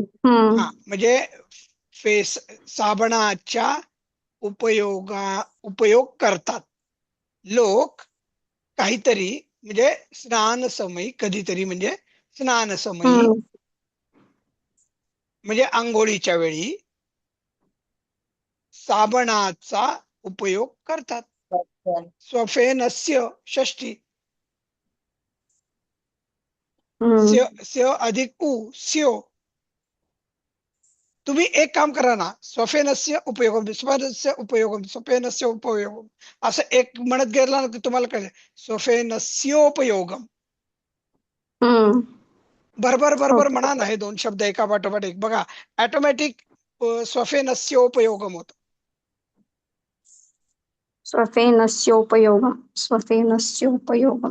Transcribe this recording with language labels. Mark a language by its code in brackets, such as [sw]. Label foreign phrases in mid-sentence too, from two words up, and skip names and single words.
[mr] हा, म्हणजे साबणाच्या उपयोग करतात लोक काहीतरी, म्हणजे स्नान समयी कधीतरी, म्हणजे स्नान समयी म्हणजे आंघोळीच्या वेळी साबणाचा उपयोग करतात. [sa] स्वफेनस्य षष्ठी, स्य अधिक उ स्यो. [mr] तुम्ही एक काम करा ना, [sa] स्वफेनस्य उपयोगम, स्वफेनस्य उपयोगम, स्वफेनस्य उपयोगम [mr] असं एक म्हणत गेला ना की तुम्हाला कळेल स्वफेनस्योपयोगम. बरोबर म्हणा ना, हे दोन शब्द एका पाठोपाठ एक बघा, ऑटोमॅटिक स्वफेनस्योपयोगम होत. [sa] स्वफेनस्योपयोगम, स्वफेनस्योपयोगम,